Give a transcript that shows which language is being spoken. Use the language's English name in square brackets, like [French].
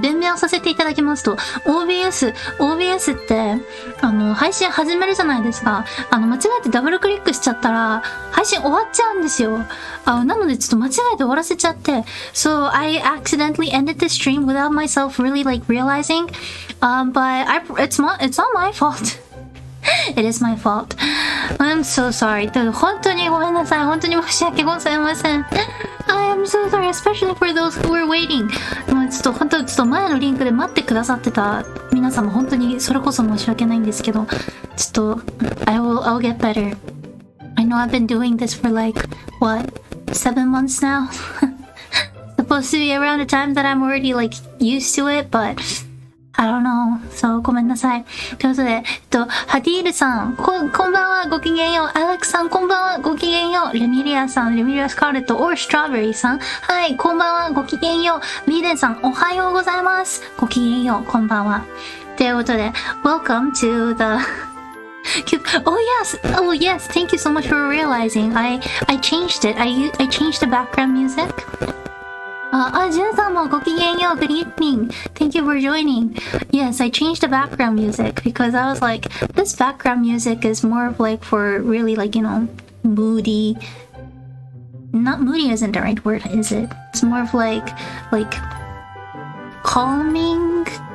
[Japanese] 弁明をさせていただきますと、OBS って、配信始めるじゃないですか。間違えてダブルクリックしちゃったら、配信終わっちゃうんですよ。なのでちょっと間違えて終わらせちゃって。 [English] So, I accidentally ended the stream without myself really like realizing. But it's not my fault. It is my fault. I'm so sorry. [Japanese] 本当にごめんなさい。本当に申し訳ございません。 [English] I am so sorry, especially for those who were waiting. [Japanese] ちょっと前のリンクで待ってくださってた皆様、本当にそれこそ申し訳ないんですけど、ちょっと [English] I'll get better. I know I've been doing this for like, what, 7 months now? Supposed to be around the time that I'm already like used to it, but I don't know. [Japanese] そう、ごめんなさい。ということで、ハディールさん、こんばんは、ごきげんよう。アレックさん、こんばんは、ごきげんよう。レミリアスカーレット、or ストロベリーさん。はい、こんばんは、ごきげんよう。ミーデンさん、おはようございます。ごきげんよう、こんばんは。ということで、 [English] Welcome to the... Oh yes, thank you so much for realizing. I changed it. I changed the background music. [Japanese] ジュンさんもごきげんよう。 [English] Good evening. Thank you for joining. Yes, I changed the background music because I was like, this background music is more of like for really like, you know, moody. Not moody isn't the right word, is it? It's more of like calming.